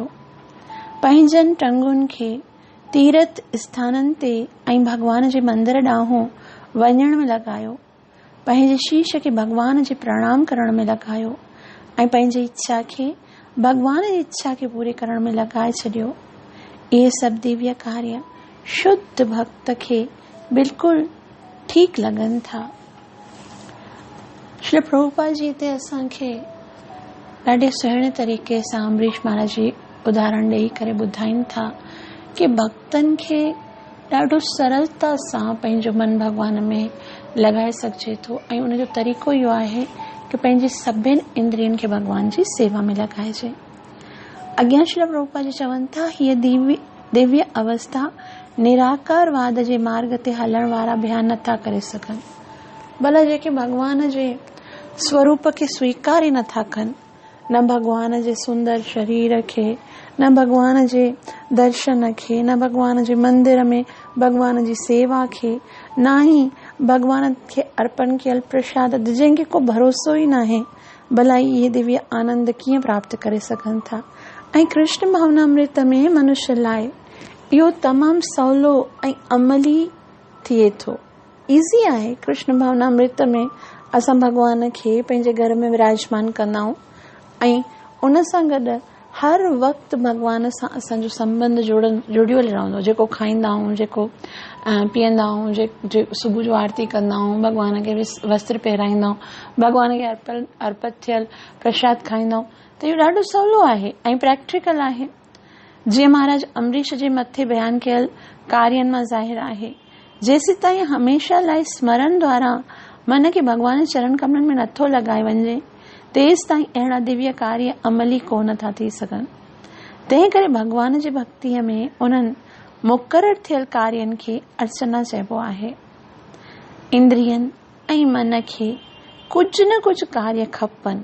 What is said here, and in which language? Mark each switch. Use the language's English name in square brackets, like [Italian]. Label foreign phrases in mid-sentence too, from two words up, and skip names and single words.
[Sindhi] पंहिंजनि टंगुनि खे तीर्थ स्थाननि ते ऐं भॻवान जे मंदर ॾांहुं वञण में लॻायो। पंहिंजे शीश खे भॻवान जे प्रणाम करण में लॻायो ऐं पंहिंजी इच्छा खे भॻवान जी इच्छा खे पूरी करण में लॻाए छॾियो। इहे सभु दिव्य कार्य शुद्ध भक्त खे बिल्कुलु ठीकु लॻनि था। श्री प्रभुपाद जी हिते असांखे ॾाढे सुहिणे तरीक़े सां अम्बरीश महाराज जी उदाहरण ॾेई करे ॿुधाइनि था कि भक्तनि खे ॾाढो सरलता सां पंहिंजो मन भॻवान में लॻाए सघिजे थो ऐं उनजो तरीक़ो इहो आहे कि पंहिंजी सभिनि इंद्रियनि खे भॻवान जी सेवा में लॻाइजे। अॻियां श्री प्रभुपाद जी चवनि था, हीअ दिव्य अवस्था निराकारवाद जे मार्ग ते हलण वारा बयान नथा करे सघनि। भला जेके भॻवान जे स्वरूप खे स्वीकार ई नथा कनि, न भॻवान जे सुंदर शरीर खे, न भॻवान जे दर्शन खे, न भॻवान जे मंदिर में भॻवान जी सेवा खे, न ई भॻवान खे अर्पण कयल प्रसाद जंहिंखे को भरोसो ई न आहे, भला इहे दिव्य आनंद कीअं प्राप्त करे सघनि था। ऐं कृष्ण भावनामृत में मनुष्य लाइ इहो तमामु सवलो ऐं अमली थिए थो। ईज़ी आहे। कृष्ण भावनामृत में असां भॻवान खे पंहिंजे घर में विराजमान कंदा आहियूं ऐं उन सां गॾु हर वक़्तु भॻवान सां असांजो संबंध जुड़ियल रहंदो। जेको खाईंदा आहियूं, जेको पीअंदा आहियूं, सुबुह जो आरती कंदा आहियूं, भॻवान खे वस्त्र पहिराईंदा आहियूं, भॻवान खे अर्पित थियल प्रसाद खाईंदा आहियूं, त इहो ॾाढो सवलो आहे ऐं प्रैक्टिकल आहे। जीअं महाराज अम्बरीश जे मथे बयानु कयल कार्यनि मां ज़ाहिर आहे, जेसि ताईं हमेशह लाइ स्मरण द्वारा मन खे भॻवान जे चरण कमलनि में नथो लॻाए वञे, तेसि ताईं अहिड़ा दिव्य कार्य अमली कोन था थी सघनि। तंहिं करे भॻवान जी भक्तीअ में उन्हनि मुक़ररु थियल कार्यनि खे अर्चना चइबो आहे। इंद्रियनि ऐं मन खे कुझु न कुझु कार्य खपनि।